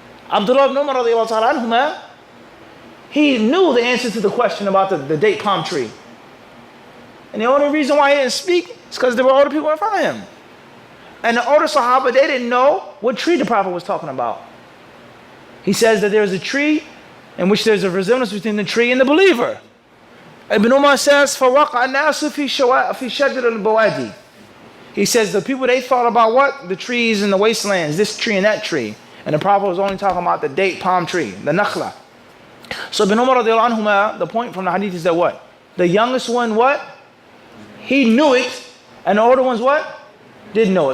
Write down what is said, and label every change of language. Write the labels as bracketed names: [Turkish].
[English] Abdullah ibn Umar radiallahu ta'ala anhuma, he knew the answer to the question about the date palm tree. And the only reason why he didn't speak is because there were older people in front of him. And the older Sahaba, they didn't know what tree the Prophet was talking about. He says that there's a tree in which there's a resemblance between the tree and the believer. Ibn Umar says, [Arabic] فَوَقَعَ النَّاسُ فِي شَجَرِ الْبَوَادِي. [English] He says the people, they thought about what? The trees in the wastelands, this tree and that tree. And the Prophet was only talking about the date palm tree, the nakhla. So Ibn Umar radiallahu anhuma, the point from the hadith is that what? The youngest one, what? He knew it. And the older ones, what? Didn't know it.